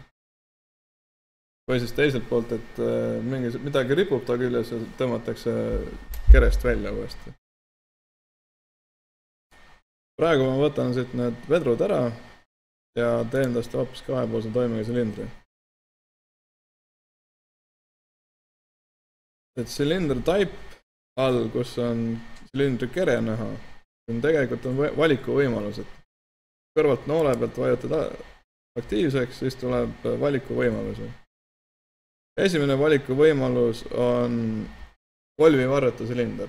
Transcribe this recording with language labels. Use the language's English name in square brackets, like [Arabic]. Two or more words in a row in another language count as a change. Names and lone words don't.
[Estonian] Või siis teiselt poolt, et midagi ripub ta küljes ja tõmmatakse kerest välja uuesti. Praegu ma võtan siit need vedrud ära ja teen tast hoopis kahepoolse toimega silindri. Et [English] cylinder type [Estonian] all, kus on silindri kere näha, tegelikult on valikuvõimalus, et kõrvalt noole pealt vajutada aktiivseks, siis tuleb valikuvõimalusi. Esimene valikuvõimalus on kolvivarreta silinder.